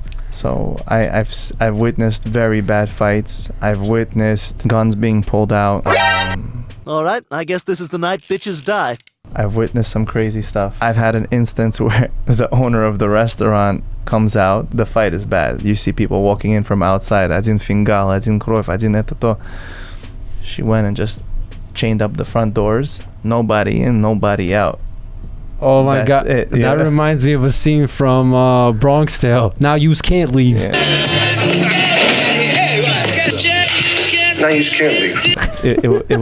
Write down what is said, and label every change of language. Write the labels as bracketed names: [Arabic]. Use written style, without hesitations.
[English] So I've witnessed very bad fights. I've witnessed guns being pulled out. All right, I guess this is the night bitches die. I've witnessed some crazy stuff. I've had an instance where the owner of the restaurant comes out. The fight is bad. You see people walking in from outside. [Russian] Один фингал, один кровь, один это-то. [English] She went and just chained up the front doors. Nobody in, nobody out. Oh my God. It, that reminds me of a scene from Bronx Tale. Now yous can't leave. Yeah. Now you can't leave.